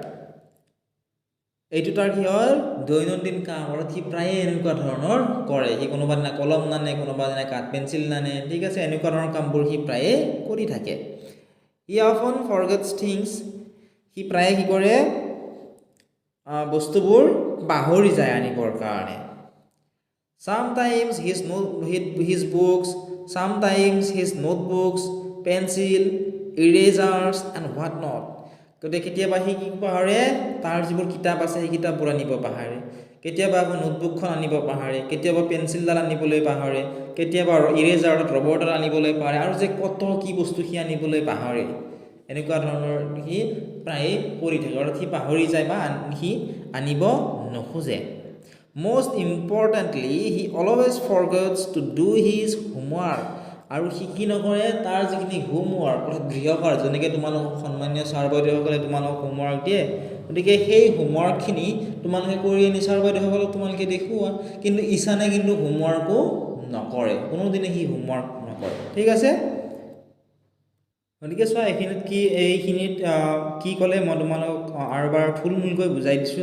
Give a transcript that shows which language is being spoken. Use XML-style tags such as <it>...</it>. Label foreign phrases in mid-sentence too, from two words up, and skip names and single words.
<as>এইটো তাৰ কি হ'ল দৈনন্দিন কাম আৰু সি প্ৰায়ে এনেকুৱা ধৰণৰ কৰে সি কোনোবা দিনা কলম নানে কোনোবা দিনা কাঠ পেঞ্চিল নানে ঠিক আছে এনেকুৱা ধৰণৰ কামবোৰ সি প্ৰায়ে কৰি থাকে</as> <en>He often forgets things.</en> <as>সি প্ৰায়ে কি কৰে বস্তুবোৰ পাহৰি যায় আনিবৰ কাৰণে</as> <en>Sometimes his books, sometimes his notebooks, pencil, erasers and what not.</en> <as>গতিকে কেতিয়াবা সি কি পাহৰে তাৰ যিবোৰ কিতাপ আছে সেই কিতাপবোৰ আনিব পাহৰে কেতিয়াবা আকৌ নোটবুকখন আনিব পাহৰে কেতিয়াবা পেঞ্চিলডাল আনিবলৈ পাহৰে কেতিয়াবা ইৰেজাৰ ৰবৰডাল আনিবলৈ পাহৰে আৰু যে কত কি বস্তু সি আনিবলৈ পাহৰে এনেকুৱা ধৰণৰ সি প্ৰায় কৰি থাকে আৰু সি পাহৰি যায় বা সি আনিব নোখোজে</as> <en>Most importantly, he always forgets to do his homework.</en> <as>আৰু সি কি নকৰে তাৰ যিখিনি হোমৱৰ্ক অৰ্থাৎ গৃহকাৰ্য যেনেকৈ তোমালোকক সন্মানীয় ছাৰ বাইদেউসকলে তোমালোকক হোমৱৰ্ক দিয়ে গতিকে সেই হোমৱৰ্কখিনি তোমালোকে কৰি আনি ছাৰ বাইদেউসকলক তোমালোকে দেখুওৱা কিন্তু ঈশানে কিন্তু হোমৱৰ্কো নকৰে কোনোদিনে সি হোমৱৰ্ক নকৰে ঠিক আছে গতিকে চোৱা এইখিনিত কি ক'লে মই তোমালোকক আৰু এবাৰ থুলমূলকৈ বুজাই দিছোঁ</as>